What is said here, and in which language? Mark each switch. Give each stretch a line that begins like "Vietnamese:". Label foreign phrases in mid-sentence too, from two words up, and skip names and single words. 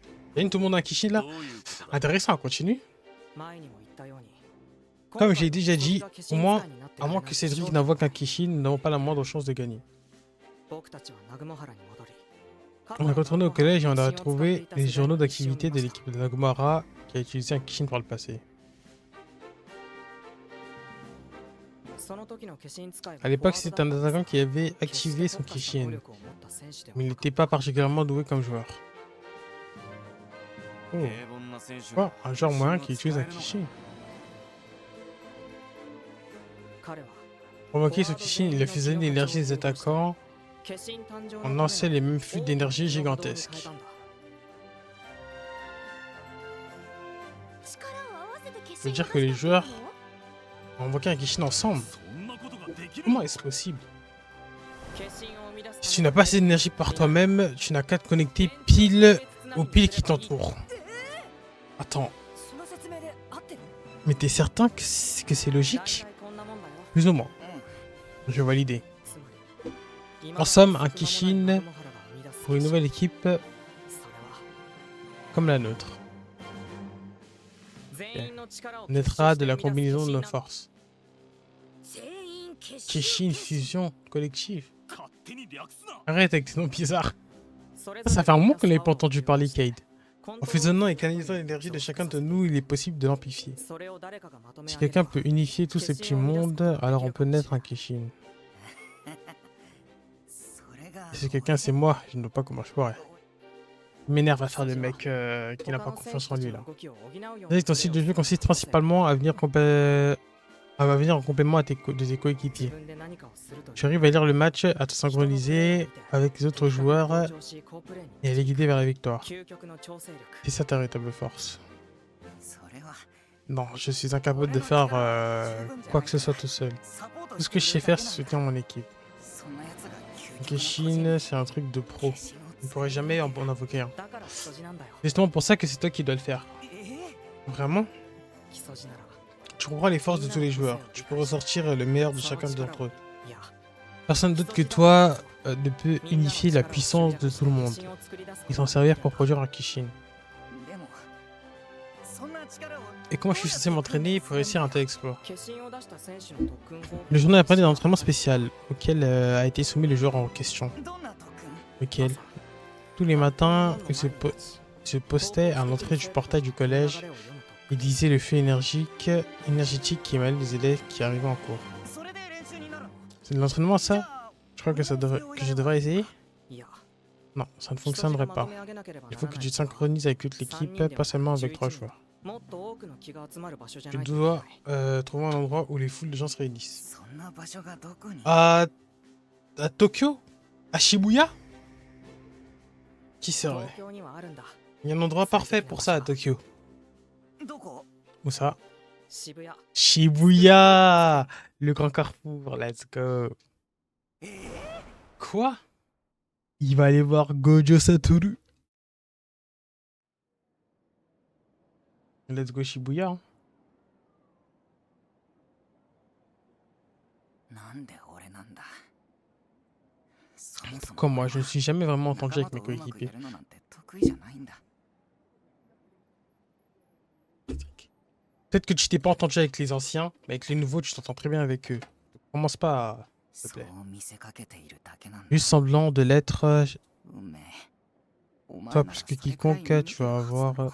French: Yann, tout le monde a un Kishin là? Intéressant, continue.
Japanese: 前にも言ったように
French: Comme j'ai déjà dit,
Japanese: 今回
French: au moins,
Japanese: 基礎地が化身使いになって
French: à moins
Japanese: くれない
French: que Cédric
Japanese: と
French: n'invoque un Kishin, nous n'avons pas la moindre chance de gagner.
Japanese: 僕たちは南雲原に戻り
French: On est retourné au collège et on a retrouvé les journaux d'activité de l'équipe de Nagomara qui a utilisé un Kishin par le passé. À l'époque, c'était un attaquant qui avait activé son Kishin, mais il n'était pas particulièrement doué comme joueur. Oh,
Japanese: 平凡な選手
French: quoi? Un joueur moyen qui utilise un Kishin. Provoquer ce Kishin, il a fusionné l'énergie des attaquants en lançait les mêmes flux d'énergie gigantesques.
Japanese: 力を合わせて決
French: Ça veut
Japanese: 心
French: dire que les joueurs ont invoqué un Kishin ensemble.
Japanese: そんなことができる
French: Comment est-ce possible? Si tu n'as pas assez d'énergie par toi-même, tu n'as qu'à te connecter pile aux piles qui t'entourent. Attends, mais t'es certain que c'est logique? Plus ou moins. Je vais valider. En somme, un Kishin pour une nouvelle équipe comme la nôtre. Naîtra de la combinaison de nos forces.
Japanese: 全員決心
French: Kishin fusion collective.
Japanese: 勝手に略すな
French: Arrête avec tes noms bizarres. Ça fait un moment qu'on n'avait pas entendu parler Cade. En fusionnant et canalisant l'énergie de chacun de nous, il est possible de l'amplifier. Si quelqu'un peut unifier tous ces petits mondes, alors on peut naître un Kishin.
Japanese: それが
French: Et si quelqu'un c'est moi, je ne vois pas comment je pourrais. Il m'énerve à faire le mec qui n'a pas confiance en lui là. Ton style de jeu consiste principalement à venir, à venir en complément de tes coéquipiers. Tu arrives à lire le match, à te synchroniser avec les autres joueurs et à les guider vers la victoire. C'est ça ta véritable force.
Japanese: それは
French: Non, je suis incapable de faire quoi que ce soit tout seul. Tout ce que je sais faire, c'est soutenir mon équipe.
Japanese: そんなやつが究極の
French: Kishin, c'est un truc de pro.
Japanese: 決心を
French: On ne pourrait jamais en invoquer un.
Japanese: だから木曽路なんだよ
French: C'est justement pour ça que c'est toi qui dois le faire. え Vraiment?
Japanese: 木曽路なら
French: Tu comprends les forces de tous les joueurs. Tu peux ressortir le meilleur de chacun d'entre eux.
Japanese: いや
French: Personne d'autre que toi ne peut unifier la puissance de tout le monde. Ils s'en servir pour produire un Kishin.
Japanese: でもそんな力を
French: Et comment je suis censé m'entraîner pour réussir un tel exploit?
Japanese: 決心を出した選手の特訓方法
French: Le journal apprenait d'un entraînement spécial auquel a été soumis le joueur en question.
Japanese: どんな特訓
French: Lequel? Tous les matins, il se postait à l'entrée du portail du collège et disait le flux énergétique qui émanait des élèves qui arrivaient en cours.
Japanese: それで練習になるの
French: C'est de l'entraînement
Japanese: じゃ
French: ça? あ Je crois que je devrais essayer?
Japanese: いや
French: Non, ça ne fonctionnerait pas. Il faut que tu te synchronises avec toute l'équipe, pas seulement avec 3 joueurs.
Japanese: もっと多くの気が集まる場所じゃ
French: Tu
Japanese: ないと
French: dois trouver un endroit où les foules de gens se réunissent.
Japanese: そんな場所がどこに
French: À Tokyo? À Shibuya? Qui
Japanese: 東
French: serait?
Japanese: 京にはあるんだ
French: Il y a un endroit parfait pour ça à Tokyo.
Japanese: どこ
French: Où ça?
Japanese: 渋谷
French: Shibuya! Le grand carrefour,
English: let's go.
French: Quoi? Il va aller voir Gojo Satoru.
English: Let's go Shibuya. Hein.
Japanese: なんで俺なんだそもそも
French: Comme moi, je ne suis jamais vraiment
Japanese: 仲
French: entendu
Japanese: 間
French: avec
Japanese: と
French: mes
Japanese: うまく
French: coéquipiers.
Japanese: やるのなんて得意じゃないんだ
French: Peut-être que tu t'es pas entendu avec les anciens, mais avec les nouveaux, tu t'entends très bien avec eux. Commence pas à... S'il te
Japanese: そう
French: plaît.
Japanese: 見せかけているだけなんだ
French: Juste semblant de l'être,
Japanese: 運命お前
French: toi
Japanese: なら
French: plus
Japanese: そ
French: que
Japanese: れくらい
French: quiconque,
Japanese: 見て
French: tu
Japanese: る
French: vas
Japanese: はずだ
French: avoir
Japanese: ろ